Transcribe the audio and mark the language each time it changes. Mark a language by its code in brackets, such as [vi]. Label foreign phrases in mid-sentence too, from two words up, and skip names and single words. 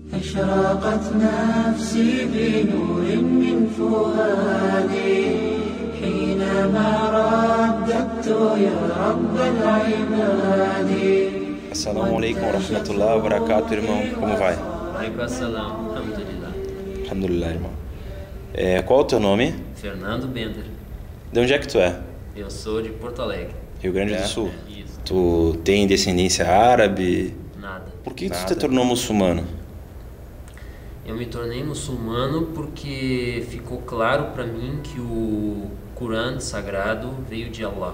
[ar] أشرقت نفسي بنور من فؤادي حينما رددت يا رب العباد. السلام عليكم ورحمة الله وبركاته, [pt] irmão. Como vai? [ar] عليكم السلام، الحمد لله. [pt] Alhamdulillah, irmão. Qual é o teu nome? Fernando Bender. De onde é que tu é? Eu sou de Porto Alegre. Rio Grande do Sul. Isso. Tu tem descendência árabe? Nada. Por que tu te tornou muçulmano? Eu me tornei muçulmano porque ficou claro para mim que o Corão sagrado veio de Allah.